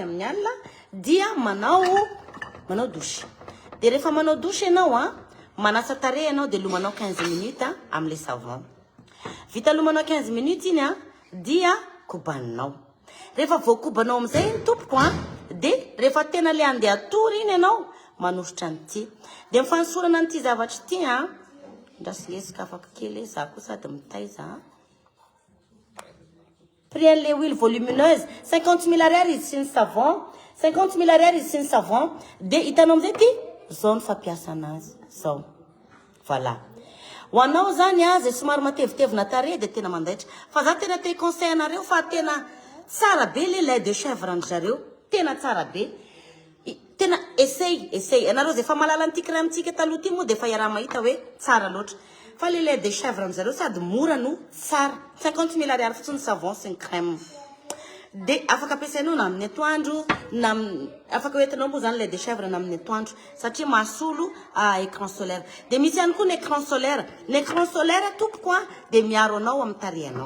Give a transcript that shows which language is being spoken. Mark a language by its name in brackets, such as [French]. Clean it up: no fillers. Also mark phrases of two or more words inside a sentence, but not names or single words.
[Malagasy] amin'ny alina dia manao douche de rehefa manao douche anao manasa tarehy anao de lomanao 15 minutes am'le savon vita lomanao 15 minutes iny dia kobaninao rehefa voakobanao am'izay ny tompoko de rehefa tena le andeha atory iny anao manositra an'ity de mifansorana an'ity zavatra ity ndrasilesika afaka kely za koa sady mitaiza [French] prix les huiles volumineuses [Malagasy] 50 000 ariary izy sy ny savon 50 000 ariary izy sy ny savon de hitanao am'izay ty zao ny fampiasa anazy zao voilà ho anao zany zay somary matevitevina tarehy de tena mandaitra fa za tena te conseil anareo fa tena tsara be [French] le lait de chèvre [Malagasy] andry zareo tena tsara be tena essaye anareo zay fa malala an'ity crème tsika taloha ty moa de fa iaraha mahita hoe tsara loatra fa [French] le lait de chèvre [Malagasy] am'zareo sady mora no tsara 50 000 ariary fotsiny savon sy ny crème de afaka ampiasainao na amin'ny atoandro na afaka hoentinao moa zany [French] lait de chèvre [Malagasy] na amin'ny atoandro satria mahasolo [French] écran solaire [Malagasy] de misy ihany koa ny [French] écran solaire [Malagasy] tompoko de miaro anao amin'ny tarehinao